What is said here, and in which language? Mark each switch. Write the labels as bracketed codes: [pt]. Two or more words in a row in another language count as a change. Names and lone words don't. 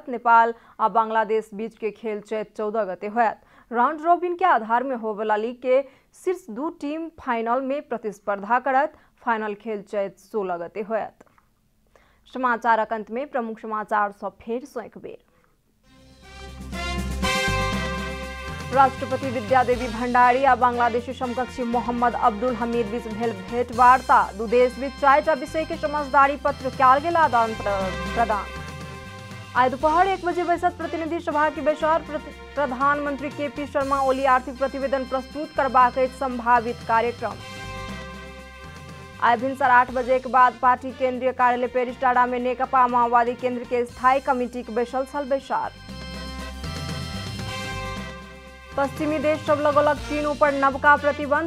[mai] नेपाल आ बांग्लादेश बीच के खेल चैत 14 गते होयत। [en] round robin [mai] के आधार में होबयवला लीग के शीर्ष 2 टीम फाइनल में प्रतिस्पर्धा करत। फाइनल खेल चैत 16 गते होयत। समाचारक अंत में प्रमुख समाचार सब फेर सँ एक बेर। राष्ट्रपति विद्यादेवी भण्डारी आ बांग्लादेशी समकक्षी मोहम्मद अब्दुल हमीद बीच भेल भेंटवार्ता। दू देश बीच 4टा विषय के समझदारी पत्र कयल गेल आदान प्रदान। आज दोपहर 1 बजे बैसत प्रतिनिधि सभा की बैसार। प्रधानमंत्री केपी शर्मा ओली आर्थिक प्रतिवेदन प्रस्तुत करबाक अछि संभावित कार्यक्रम। आज भिनसर 8 बजे के बाद पार्टी केंद्रीय कार्यालय पेरिसटाड़ा में नेकपा माओवादी केंद्र के स्थायी कमिटी के बैसल छल बैसार। पश्चिमी देश सब लगौलक चीन ऊपर नवका प्रतिबंध।